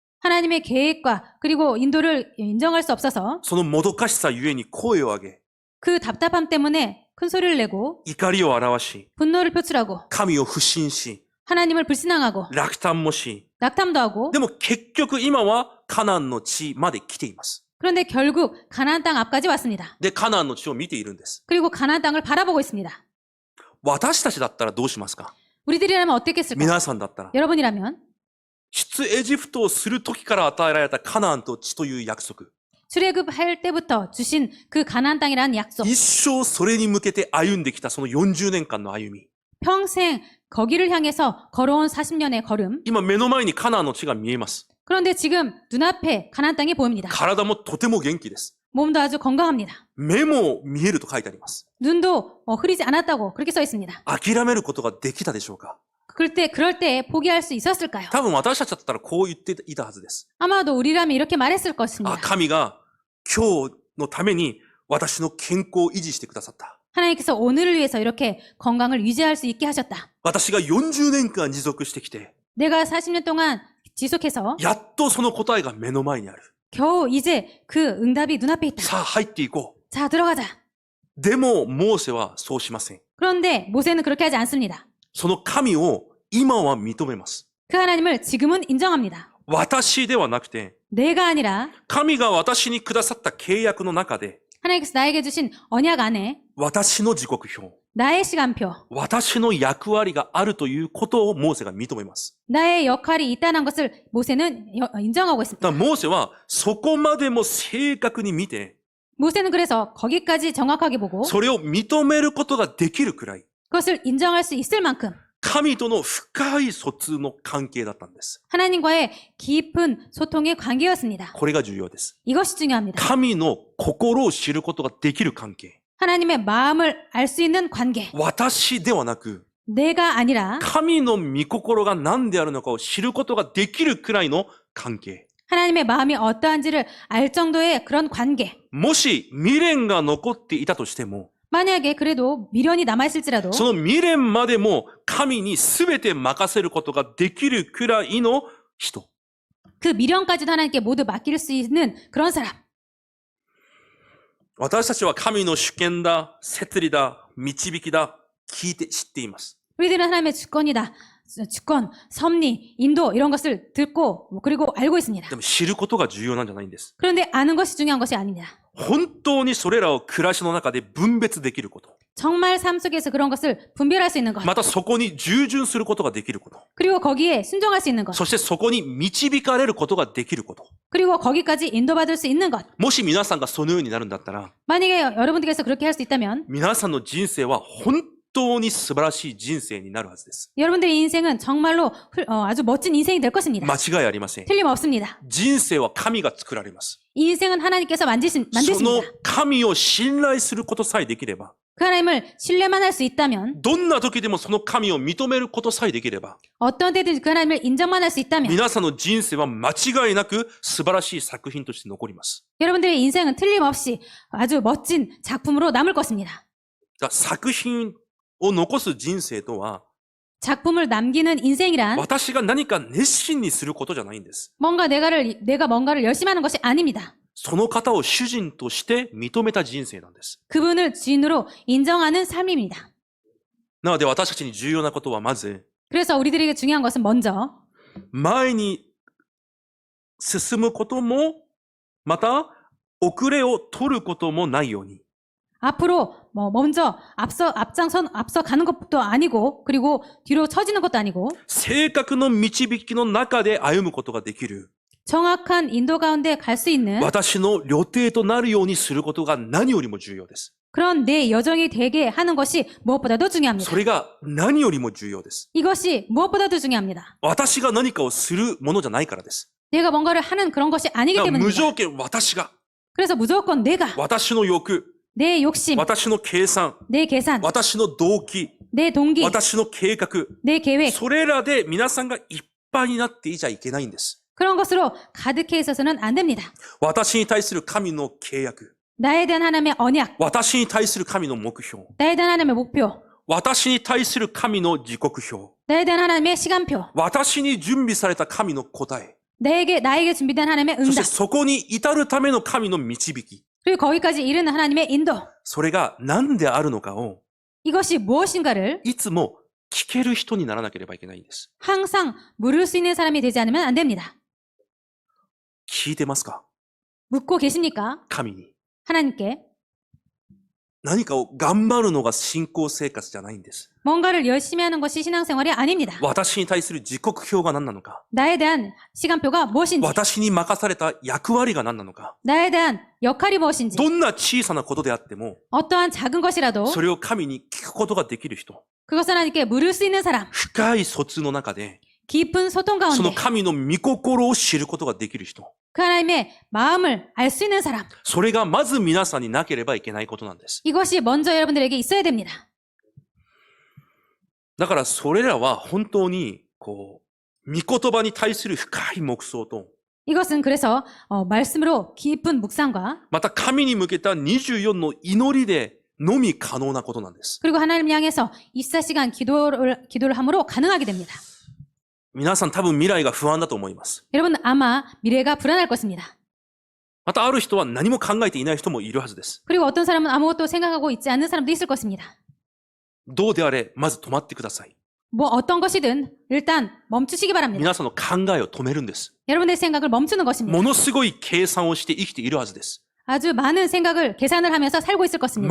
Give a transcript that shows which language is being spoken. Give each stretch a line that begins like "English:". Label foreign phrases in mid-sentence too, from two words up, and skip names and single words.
Korean: 하나님의 계획과 그리고 인도를 인정할 수 없어서
Japanese: そのもどかしさゆえに声を上げ、
Korean: 그 답답함 때문에 큰 소리를 내고
Japanese: 怒りを表し、
Korean: 분노를 표출하고
Japanese: 神を不信し、
Korean: 하나님을 불신앙하고
Japanese: 落胆もし、
Korean: 낙탐도 하고
Japanese: でも結局今はカナンの地まで来ています。
Korean: 그런데 결국 가나안 땅 앞까지 왔습니다.
Japanese: で、カナンの地を見ているんです。
Korean: 그리고 가나안 땅을 바라보고 있습니다.
Japanese: 私たちだったらどうしますか？
Korean: 우리들이라면 어땠겠을까요?
Japanese: 皆さんだったら。
Korean: 여러분이라면
Japanese: 出エジプトをする時から与えられたカナンと地という約束。
Korean: 출애굽할 때부터 주신 그 가나안 땅이라는 약속.
Japanese: 一生それに向けて歩んできたその40年間の歩み。
Korean: 평생 거기를 향해서 걸어온 40년의 걸음.
Japanese: 今目の前にカナンの地が見えます。
Korean: 그런데 지금 눈앞에 가나안 땅이 보입니다.
Japanese: 体もとても元気です。
Korean: 몸도 아주 건강합니다.
Japanese: 目も見えると書いてあります。
Korean: 눈도 흐리지 않았다고 그렇게 써 있습니다.
Japanese: 諦めることができたでしょうか？
Korean: 그럴 때 포기할 수 있었을까요?
Japanese: 多分私たちだったらこう言っていたはずです。
Korean: 아마도 우리라면 이렇게 말했을 あ、 것입니다.
Japanese: 神が今日のために私の健康を維持してくださった。
Korean: 하나님께서 오늘을 위해서 이렇게 건강을 유지할 수 있게 하셨다.
Japanese: 私が40年間持続してきて、
Korean: 내가 40년 동안 지속해서
Japanese: やっとその答えが目の前にある。
Korean: 겨우 이제 그 응답이 눈앞에 있다.
Japanese: さあ入っていこ
Korean: 자, 들어가자.
Japanese: う。でも、モーセはそうしません。
Korean: 그런데 모세는 그렇게 하지 않습니다.
Japanese: その神を今は認めます。
Korean: 그 하나님을 지금은 인정합니다.
Japanese: 私ではなくて、
Korean: 내가 아니라
Japanese: 神が私にくださった契約の中で、
Korean: 하나님께서 나에게 주신 언약 안에
Japanese: 私の時刻表、
Korean: 나의 시간표,
Japanese: 私の役割があるということをモーセが認めます。
Korean: 나의 역할이 있다는 것을 모세는 인정하고
Japanese: だ
Korean: 있습니다.
Japanese: からモーセはそこまでも正確に見て、
Korean: 모세는 그래서 거기까지 정확하게 보고
Japanese: それを認めることができるくらい、
Korean: 그것을 인정할 수 있을 만큼
Japanese: 神との深い疎通の関係だったんです。
Korean: 하나님과의 깊은 소통의 관계였습니다.
Japanese: これが重要です。
Korean: 이것이 중요합니다.
Japanese: 神の心を知ることができる関係。
Korean: 하나님의 마음을 알 수 있는 관계.
Japanese: 私ではなく、
Korean: 내가 아니라
Japanese: 神の御心が何であるのかを知ることができるくらいの関係。
Korean: 하나님의 마음이 어떠한지를 알 정도의 그런 관계.
Japanese: もし未練が残っていたとしても、
Korean: 만약에 그래도 미련이 남아있을지라도
Japanese: その未練までも神に全て任せることができるくらいの人。
Korean: 그 미련까지도 하나님께 모두 맡길 수 있는 그런 사람.
Japanese: 私たちは神の主権だ、摂理だ、導きだ、聞いて知っています。
Korean: 우리들은 하나님의 주권이다. 주권, 섭리, 인도 이런 것을 듣고 그리고 알고 있습니다.
Japanese: でも知ることが重要なんじゃないんです。
Korean: 그런데 아는 것이 중요한 것이 아닙니다.
Japanese: 本当にそれらを暮らしの中で分別できること。
Korean: 정말 삶 속에서 그런 것을 분별할 수 있는 것.
Japanese: またそこに従順することができること。
Korean: 그리고 거기에 순종할 수 있는 것.
Japanese: そしてそこに導かれることができること。
Korean: 그리고 거기까지 인도받을 수 있는 것.
Japanese: もし皆さんがそのようになるんだったら、
Korean: 만약에 여러분들께서 그렇게 할 수 있다면
Japanese: 皆さんの人生は本当に素晴らしい人生になるはずです。
Korean: 여러분들의 인생은 정말로 아주 멋진 인생이 될 것입니다.
Japanese: 間違いありません。
Korean: 틀림없습니다.
Japanese: 人生は神が作られます。
Korean: 이 인생은 하나님께서
Japanese: その
Korean: 만드십니다.
Japanese: 神を信頼することさえできれば、
Korean: 그 하나님을 신뢰만 할 수 있다면
Japanese: どんな時でもその神を認めることさえできれば、
Korean: 어떤 때든지 그 하나님을 인정만 할 수 있다면
Japanese: 皆さんの人生は間違いなく素晴らしい作品として残ります。
Korean: 여러분들의 인생은 틀림없이 아주 멋진 작품으로 남을 것입니다.
Japanese: だから作品を残す人生とは、
Korean: 작품을 남기는 인생이란
Japanese: 私が何か熱心にすることじゃないんです。
Korean: 내가 뭔가를 열심히 하는 것이 아닙니다.
Japanese: その方を主人として認めた人生なんです。
Korean: 그분을 주인으로 인정하는 삶입니다.
Japanese: なので私たちに重要なことはまず、
Korean: 그래서 우리들에게 중요한 것은 먼저
Japanese: 前に進むことも、また遅れを取ることもないように、
Korean: 앞으로 먼저 앞서 가는 것도 아니고 그리고 뒤로 처지는 것도 아니고
Japanese: 正確の導きの中で歩むことができる、
Korean: 정확한 인도 가운데 갈 수 있는
Japanese: 私の旅程となるようにすることが何よりも重要です。
Korean: 그런 내 여정이 되게 하는 것이 무엇보다도 중요합니다.
Japanese: それが何よりも重要です。
Korean: 이것이 무엇보다도 중요합니다.
Japanese: 私が何かをするものじゃないからです。
Korean: 내가 뭔가를 하는 그런 것이 아니기
Japanese: だから無
Korean: 때문입니다.
Japanese: 条件私が、
Korean: 그래서 무조건 내가
Japanese: 私の欲、
Korean: 내 욕심,
Japanese: 私の計算、
Korean: 내 계산,
Japanese: 私の動機、
Korean: 내 동기,
Japanese: 私の計画、
Korean: 내 계획
Japanese: それらで皆さんがいっぱいになっていちゃいけないんです。
Korean: 그런 것으로 가득해 있어서는 안 됩니다.
Japanese: 私に対する神の契約。
Korean: 나에 대한 하나님의 언약,
Japanese: 私に対する神の目標。
Korean: 나에 대한 하나님의 목표,
Japanese: 私に対する神の時刻表。
Korean: 나에 대한 하나님의 시간표,
Japanese: 私に準備された神の答え。
Korean: 나에게 준비된 하나님의
Japanese: そして
Korean: 응답,
Japanese: そこに至るための神の導き。
Korean: 그리고 거기까지 이르는 하나님의 인도.
Japanese: それが何であるのかを
Korean: 이것이 무엇인가를
Japanese: いつも聞ける人にならなければいけないんです。
Korean: 항상 물을 수 있는 사람이 되지 않으면 안 됩니다.
Japanese: 聞いてますか？
Korean: 묻고 계십니까?
Japanese: 神に。
Korean: 하나님께
Japanese: 何かを頑張るのが信仰生活じゃないんです。
Korean: 뭔가를 열심히 하는 것이 신앙생활이 아닙니다.
Japanese: 私に対する時刻表が何なのか。
Korean: 나에 대한 시간표가 무엇인지,
Japanese: 私に任された役割が何なのか。
Korean: 나에 대한 역할이 무엇인지,
Japanese: どんな小さなことであっても、
Korean: 어떠한 작은 것이라도
Japanese: それを神に聞くことができる人。
Korean: 그것을 하나님께 물을 수 있는 사람,
Japanese: 深い疎通の中で、
Korean: 깊은 소통
Japanese: その
Korean: 가운데
Japanese: 神の御心を知ることができる人。
Korean: 그 하나님의 마음을 알 수 있는 사람,
Japanese: それがまず皆さんになければいけないことなんです。
Korean: 이것이 먼저 여러분들에게 있어야 됩니다.
Japanese: だからそれらは本当に、御言葉に対する深い黙想と、
Korean: 이것은 그래서 말씀으로 깊은 묵상과
Japanese: また神に向けた24の祈りでのみ可能なことなんです。
Korean: 그리고 하나님 향해서 24시간 기도를 함으로 가능하게 됩니다.
Japanese: 皆さん多分未来が不安だと思います。
Korean: 여러분 아마 미래가 불안할 것입니다.
Japanese: またある人は何も考えていない人もいるはずです。
Korean: 그리고 어떤 사람은 아무것도 생각하고 있지 않는 사람도 있을 것입니다.
Japanese: どうであれ、まず止まってください。
Korean: 뭐 어떤 것이든 일단 멈추시기 바랍니다.
Japanese: 皆さんの考えを止めるんです。
Korean: 여러분의 생각을 멈추는 것입니다.
Japanese: ものすごい計算をして生きているはずです。
Korean: 아주 많은 생각을 계산을 하면서 살고 있을 것입니다.